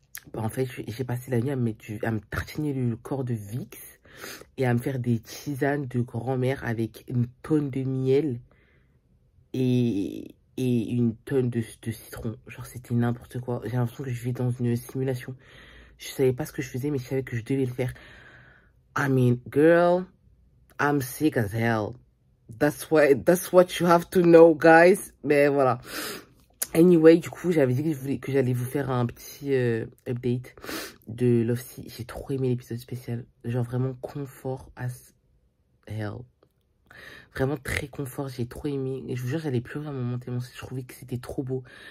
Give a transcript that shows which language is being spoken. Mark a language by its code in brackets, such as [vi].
[fr] Bah, en fait, j'ai passé la nuit à me tartiner le corps de Vicks et à me faire des tisanes de grand-mère avec une tonne de miel et une tonne de citron. Genre, c'était n'importe quoi. J'ai l'impression que je vis dans une simulation. Je savais pas ce que je faisais, mais je savais que je devais le faire. [en] I mean, girl, I'm sick as hell. That's what you have to know, guys. [fr] Mais voilà. Anyway, du coup, j'avais dit que j'allais vous faire un petit update de Lovesy. J'ai trop aimé l'épisode spécial. Genre vraiment confort [en] as hell. [fr] Vraiment très confort, j'ai trop aimé. Et je vous jure, j'allais pleurer à un moment tellement je trouvais que c'était trop beau.